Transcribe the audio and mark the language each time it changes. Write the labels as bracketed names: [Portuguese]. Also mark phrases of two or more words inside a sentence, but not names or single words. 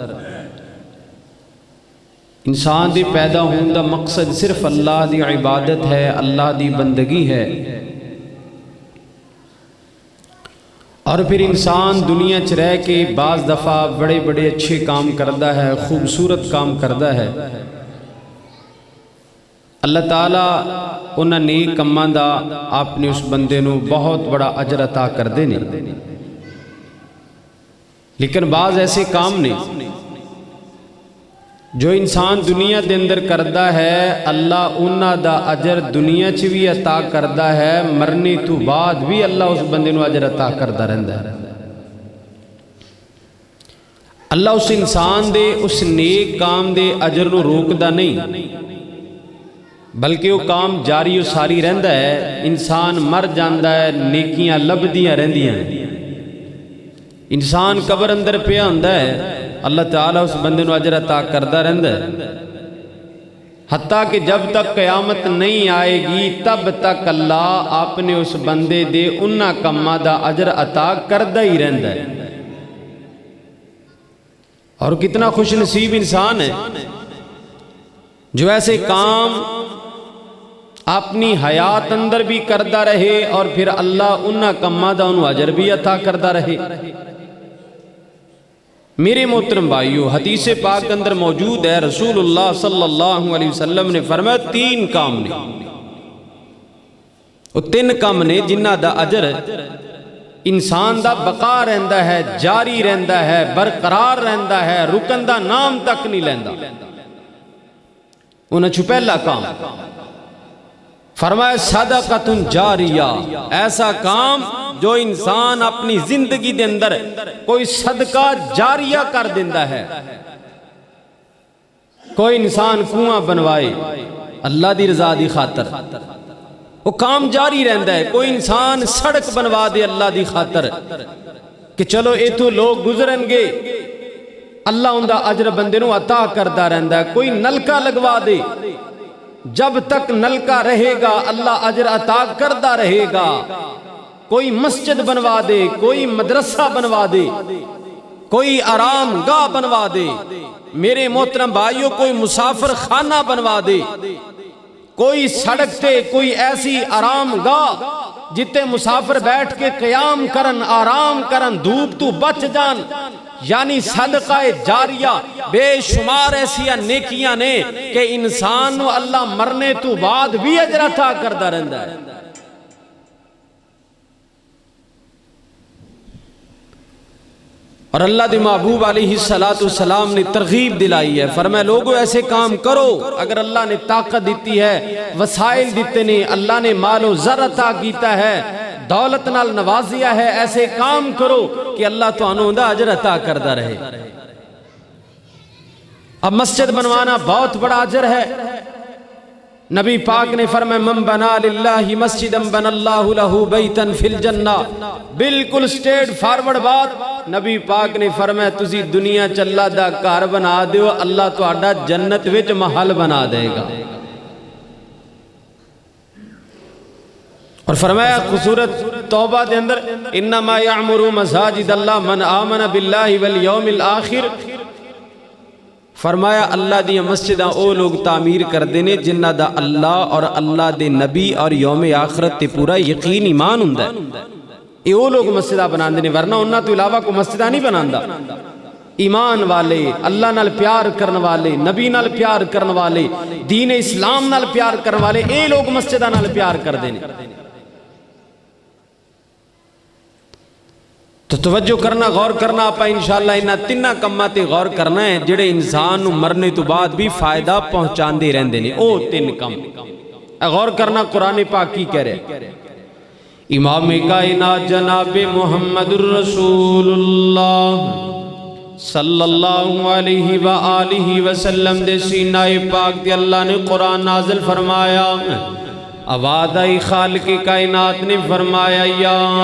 [Punjabi] انسان دی پیدا ہون دا مقصد صرف اللہ دی عبادت ہے، اللہ دی بندگی ہے۔ اور پھر انسان دنیا چ رہ کے بعض دفعہ بڑے بڑے اچھے کام کردا ہے، خوبصورت کام کردا ہے۔ اللہ تعالیٰ انہاں نیک کماں دا اپنے اس بندے نو بہت بڑا اجر عطا کردے نے۔ لیکن بعض ایسے کام نے جو انسان دنیا دے اندر کردا ہے، اللہ انہاں دا اجر دنیا چ بھی عطا کردا ہے، مرنے تو بعد بھی اللہ اس بندے نو اجر عطا کردا رہندا ہے۔ اللہ اس انسان دے اس نیک کام دے اجر نو روکدا نہیں، بلکہ وہ کام جاری و ساری رہندا ہے۔ انسان مر جاندا ہے، نیکیاں لبدیاں رہندیاں، انسان قبر اندر پیا ہوندا ہے، اللہ تعالیٰ اس بندے نو اجر عطا کردا رہندا ہے، حتیٰ کہ جب تک قیامت نہیں آئے گی تب تک اللہ اپنے اس بندے دے انہاں کماں دا اجر عطا کردا ہی رہندا ہے۔ اور کتنا خوش نصیب انسان ہے جو ایسے کام اپنی حیات اندر بھی کردا رہے اور پھر اللہ انہاں کماں دا انہوں اجر بھی عطا کردا رہے۔ میرے محترم بھائیو، حدیث پاک اندر موجود ہے، رسول اللہ [Arabic] صلی اللہ علیہ وسلم [Punjabi] نے فرمایا تین کام نے، وہ تین کام نے جنہ دا اجر انسان دا بقا رہندا ہے، جاری رہندا ہے، برقرار رہندا ہے، رکن دا نام تک نہیں لیندا۔ انہاں چ پہلا کام فرمایا صدقۃ جاریہ، ایسا کام جو انسان اپنی زندگی دے اندر کوئی صدقہ جاریہ کر دیندا ہے۔ کوئی انسان کنواں بنوائے اللہ دی رضا دی خاطر، وہ کام جاری رہندا ہے۔ کوئی انسان سڑک بنوا دے اللہ دی خاطر کہ چلو ایتھوں لوگ گزرن گے، اللہ ان دا اجر بندے نو عطا کردا رہندا ہے۔ کوئی نلکا لگوا دے، جب تک نلکا رہے گا اللہ اجر عطا کردا رہے گا۔ کوئی مسجد بنوا دے، کوئی مدرسہ بنوا دے، کوئی آرام گاہ بنوا دے، میرے محترم بھائیوں کوئی مسافر خانہ بنوا دے، کوئی سڑک تے کوئی ایسی آرام گاہ جتے مسافر بیٹھ کے قیام کرن، آرام کرن، دھوپ تو بچ جان، یعنی صدقہ جاریہ بے شمار ایسیا نیکیاں نے کہ انسان نو اللہ مرنے تو بعد بھی اجر عطا کردا رہندا ہے۔ اور اللہ دے محبوب [Arabic] علیہ السلام [Punjabi] نے ترغیب دلائی ہے، فرمایا لوگوں ایسے کام کرو، اگر اللہ نے طاقت دیتی ہے، وسائل دیتے نے، اللہ نے مال و زر عطا کیتا ہے، دولت نال نوازیا ہے، ایسے کام کرو کہ اللہ تانوں دا اجر عطا کردا رہے۔ [Urdu] اب مسجد بنوانا بہت بڑا اجر ہے۔ [Punjabi] نبی پاک نے فرمایا [Arabic] من بنا للہ مسجدا بنا اللہ لہ بیتا فی الجنہ، [Punjabi] بالکل [English] straight forward [Punjabi] بات، نبی پاک نے فرمایا تسی دنیا چ اللہ دا گھر بنا دیو، اللہ تہاڈا جنت وچ محل بنا دے گا۔ اور فرمایا سورۃ توبہ دے اندر [Arabic] انما یعمر مساجد اللہ من آمن باللہ والیوم الآخر، [Punjabi] فرمایا اللہ دی مسجداں او لوگ تعمیر کر دینے جنہ دا اللہ اور اللہ دے نبی اور یوم آخرت تے پورا یقین ایمان ہوندا ہے، اے او لوگ مسجداں بناندے نے، ورنہ انہاں تو علاوہ کو مسجداں نہیں بناندا۔ ایمان والے، اللہ نال پیار کرن والے، نبی نال پیار کرن والے، دین اسلام نال پیار کرن والے، اے لوگ مسجداں نال پیار کر دینے۔ تو توجہ کرنا، غور کرنا، آپ انشاءاللہ انہاں تیناں کماں تے غور کرنا ہے جڑے انسان نو مرنے تو بعد بھی فائدہ پہنچاندے رہندے نے، او تین کم غور کرنا۔ قرآن پاک کی کہہ رہے امام کائنات جناب محمد الرسول اللہ [Arabic] صلی اللہ علیہ وآلہ وسلم [Punjabi] دے سینہ پاک دے اللہ نے قرآن نازل فرمایا آواز آئی خالق کائنات نے فرمایا یا